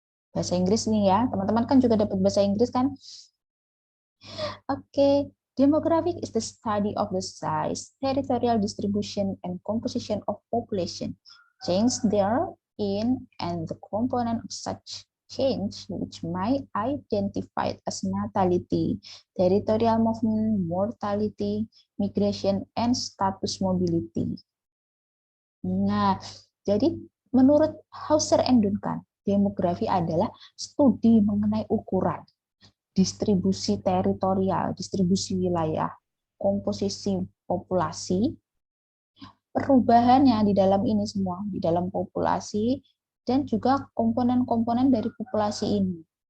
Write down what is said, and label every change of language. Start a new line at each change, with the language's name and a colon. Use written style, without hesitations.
Indonesian: Bahasa Inggris nih ya, teman-teman kan juga dapat bahasa Inggris kan? Oke.
English: Demographic is the study of the size, territorial distribution, and composition of population, change therein, and the component of such change, which might identified as natality, territorial movement, mortality, migration, and status mobility.
Indonesian: Nah, jadi menurut Hauser and Duncan, demografi adalah studi mengenai ukuran, distribusi teritorial, distribusi wilayah, komposisi populasi, perubahannya di dalam ini semua, di dalam populasi, dan juga komponen-komponen dari populasi ini.